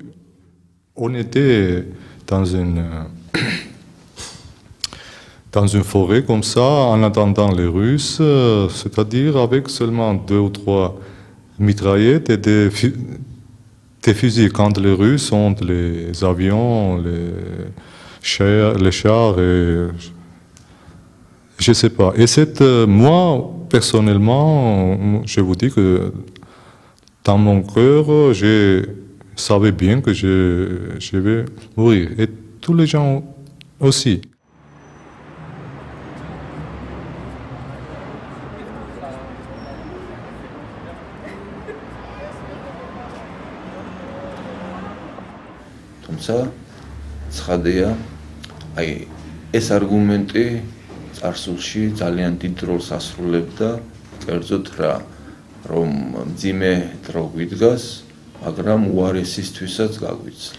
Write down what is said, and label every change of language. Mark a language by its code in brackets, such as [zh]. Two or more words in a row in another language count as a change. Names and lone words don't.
[fr] On était dans une forêt comme ça, en attendant les Russes, c'est-à-dire avec seulement 2 ou 3 mitraillettes et des fusils quand les Russes ont les avions, les chars et je sais pas. Et moi, personnellement, je vous dis que dans mon cœur, je savais bien que je vais mourir. Et tous les gens aussi. [ka] თუმცა ცხადია, აი ეს არგუმენტი წარსულში ძალიან დიდ როლს ასრულებდა, კერძოდ რომ მძიმე დრო გვიდგას, მაგრამ უარესისთვისაც გაგვიცლი.